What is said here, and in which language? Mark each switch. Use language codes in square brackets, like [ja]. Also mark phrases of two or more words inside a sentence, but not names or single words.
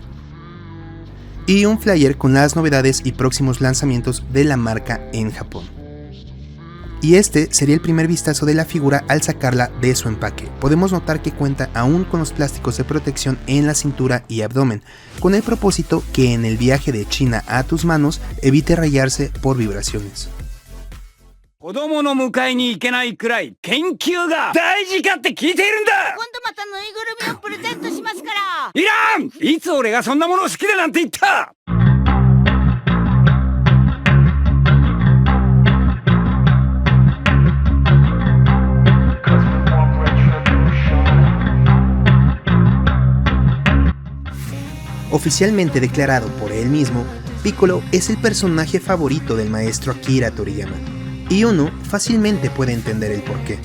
[es] Y un flyer con las novedades y próximos lanzamientos de la marca en Japón. Y este sería el primer vistazo de la figura al sacarla de su empaque. Podemos notar que cuenta aún con los plásticos de protección en la cintura y abdomen, con el propósito que en el viaje de China a tus manos evite rayarse por vibraciones. [ja] 子供の迎えに行けないくらい研究が大事かって聞いているんだ。今度またぬいぐるみをプレゼントしますから。いらん。いつ俺がそんなもの好きだなんて言った。 [es] Oficialmente declarado por él mismo, Piccolo es el personaje favorito del maestro Akira Toriyama, y uno fácilmente puede entender el porqué.